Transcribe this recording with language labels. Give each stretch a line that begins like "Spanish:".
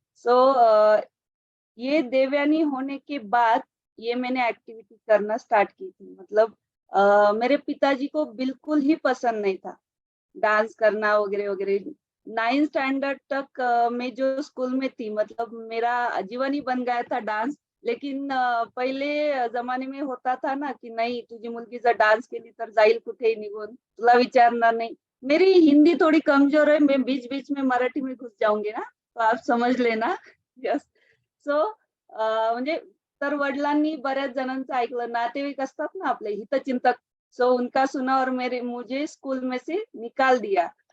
Hindi: सो ये देवयानी होने के बाद ये मैंने एक्टिविटी करना स्टार्ट की थी, मतलब मेरे पिताजी को बिल्कुल ही पसंद नहीं था डांस करना वगैरह वगैरह। 9th स्टैंडर्ड तक मैं जो स्कूल में थी, मतलब मेरा जीवन ही बन गया था डांस। लेकिन पहिले जमाने में होता था ना
Marathi: की नाही, तुझी मुलगी जर डान्स केली तर जाईल कुठे निघून, तुला विचारणार नाही।
Hindi: मेरी हिंदी थोड़ी कमजोर है, मैं बीच बीच में मराठी में घुस जाऊंगी ना, तो आप समझ लेना।
Marathi: यस। सो म्हणजे तर वडिलांनी बऱ्याच जणांचं ऐकलं, नातेवाईक असतात ना आपले हितचिंतक, सो
Hindi: उनका सुना और मेरे मुझे स्कूल में से निकाल दिया।